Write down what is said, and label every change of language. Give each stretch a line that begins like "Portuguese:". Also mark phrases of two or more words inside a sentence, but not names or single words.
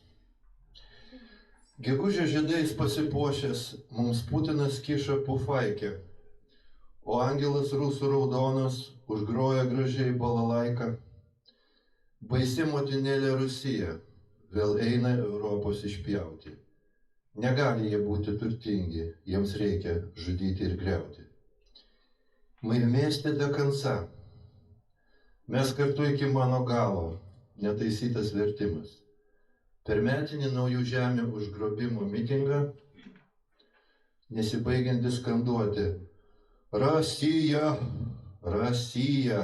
Lithuanian: Gegužės žiedais pasipuošęs, mums Putinas kiša pufaikę, o angelas rusų raudonas užgroja gražiai balalaiką. Baisi motinėlė Rusija vėl eina Europos išpjauti. Negali jie būti turtingi, jiems reikia žudyti ir griauti.
Russian: Мы вместе до конца.
Lithuanian: Mes kartu iki mano galo, netaisytas vertimas. Per metinį naujų žemių užgrobimo mitingą, nesibaigianti skanduoti Rasija, Rasija.